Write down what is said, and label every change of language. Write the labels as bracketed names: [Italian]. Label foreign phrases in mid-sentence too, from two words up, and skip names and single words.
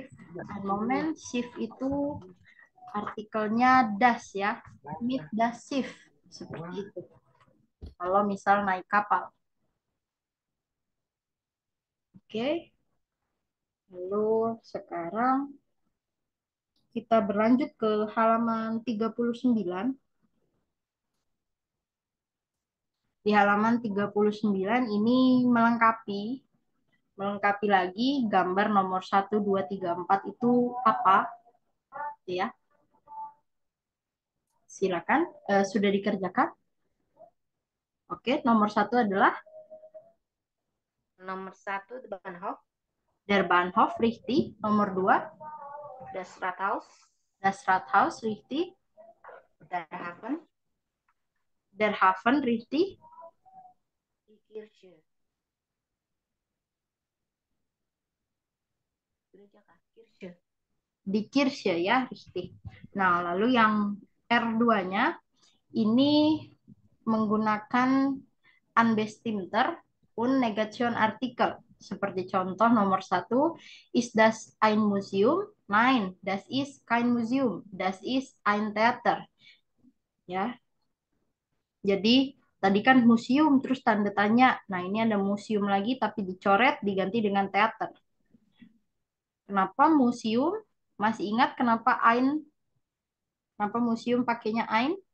[German] Ein Moment, [Indonesian] Schiff itu artikelnya das ya, [German] mit das Schiff [Indonesian] seperti itu. Kalau misal naik kapal, oke. Lalu sekarang kita berlanjut ke halaman 39. Di halaman 39 ini melengkapi lagi gambar nomor 1, 2, 3, 4 itu apa ya. Silakan, sudah dikerjakan. Oke, nomor 1 adalah Nomor 1 Bahnhof, [German] Der Bahnhof, richtig. Nomor 2 das Rathaus, Das Rathaus, richtig. der Hafen, Der Hafen, richtig. die Kirche. [Indonesian] Gereja kah? [German] Kirche. [Indonesian] Di Kirche ya, richtig. Nah, lalu yang R2-nya ini menggunakan [German] Unbestimmter und Negationsartikel. [Indonesian] Seperti contoh nomor 1, [German] ist das ein Museum? Nein, das ist kein Museum. Das ist ein Theater. [Indonesian] Ya. Jadi tadi kan museum terus tanda tanya. Nah, ini ada museum lagi tapi dicoret diganti dengan teater. Kenapa museum? Masih ingat kenapa ein? Kenapa museum pakainya ein?